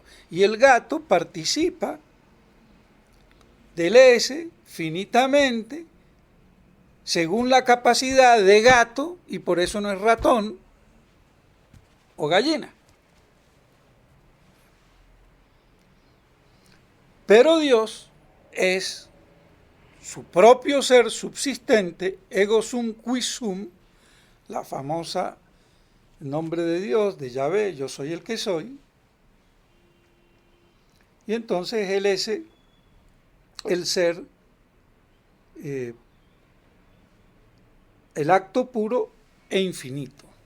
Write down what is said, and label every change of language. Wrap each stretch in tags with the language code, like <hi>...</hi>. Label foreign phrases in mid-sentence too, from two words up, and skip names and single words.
<es>Y el gato participa del esse finitamente según la capacidad de gato y por eso no es ratón o gallina. Pero Dios es su propio ser subsistente,</es> <la>ego sum qui sum,</la> <es>la famosa nombre de Dios, de Yahvé, yo soy el que soy. Y entonces él es el ser, el acto puro e infinito.</es>